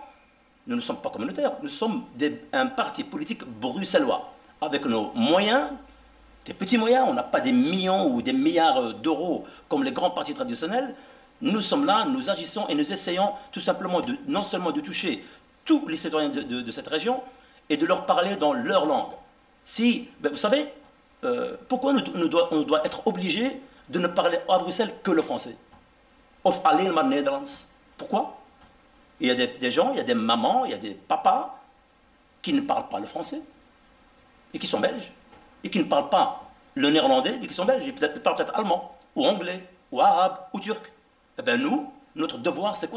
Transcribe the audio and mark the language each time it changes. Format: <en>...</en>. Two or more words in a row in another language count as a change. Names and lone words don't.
<fr>Nous ne sommes pas communautaires, nous sommes un parti politique bruxellois, avec nos moyens, des petits moyens, on n'a pas des millions ou des milliards d'euros comme les grands partis traditionnels. Nous sommes là, nous agissons et nous essayons tout simplement non seulement de toucher tous les citoyens de cette région et de leur parler dans leur langue. Vous savez, pourquoi on doit être obligé de ne parler à Bruxelles que le français?</fr> <nl>Of alleen maar Nederlands.</nl> <fr>Pourquoi? Il y a des gens, il y a des mamans, il y a des papas qui ne parlent pas le français et qui sont belges et qui ne parlent pas le néerlandais mais qui sont belges. Ils parlent peut-être allemand ou anglais ou arabe ou turc. Eh bien nous, notre devoir, c'est quoi?</fr>